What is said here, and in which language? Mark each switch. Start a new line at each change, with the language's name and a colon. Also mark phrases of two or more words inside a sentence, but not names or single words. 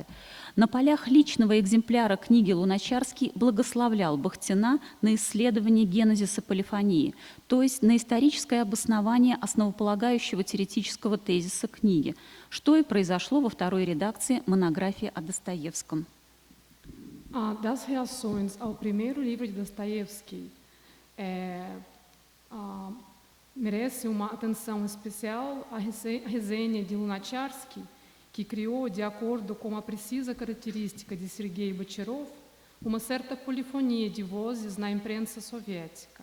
Russian: На полях личного экземпляра книги Луначарский благословлял Бахтина на исследование генезиса полифонии, то есть на историческое обоснование основополагающего теоретического тезиса книги, что и произошло во второй редакции монографии о Достоевском.
Portuguese: Das reações ao primeiro livro de Dostoiévski merece uma atenção especial a resenha de Lunacharsky, que criou, de acordo com a precisa característica de Sergei Bocharov, uma certa polifonia de vozes na imprensa soviética.